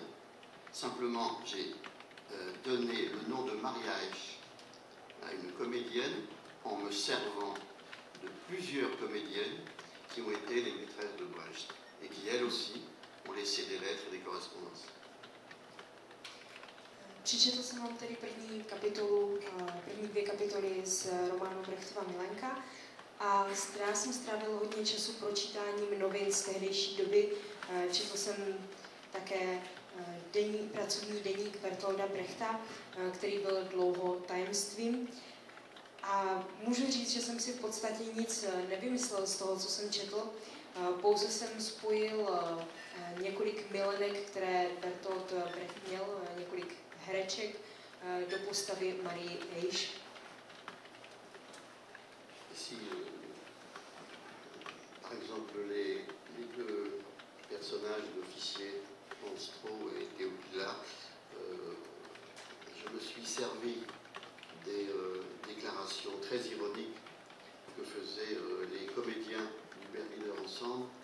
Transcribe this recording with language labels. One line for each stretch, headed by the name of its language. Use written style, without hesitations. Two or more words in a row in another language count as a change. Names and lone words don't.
French: Simplement, j'ai donné le nom de Maria Esch à une comédienne en me servant de plusieurs comédiennes qui ont été les maîtresses de Brecht et qui, elles aussi, ont laissé des lettres et des correspondances.
Czech: Přečetl jsem vám tedy první dvě kapitoly z románu Brechtova Milenka a já jsem strávil hodně času pročítáním novin z tehdejší doby. Četl jsem také pracovní deník Bertolda Brechta, který byl dlouho tajemstvím. A můžu říct, že jsem si v podstatě nic nevymyslel z toho, co jsem četl. Pouze jsem spojil několik milenek, které Bertolt Brecht měl, několik hereček do postavy Marie Esch.
French: Ici, par exemple, les deux personnages d'officiers, Monstro et Théophila, je me suis servi des déclarations très ironiques que faisaient les comédiens du Berliner Ensemble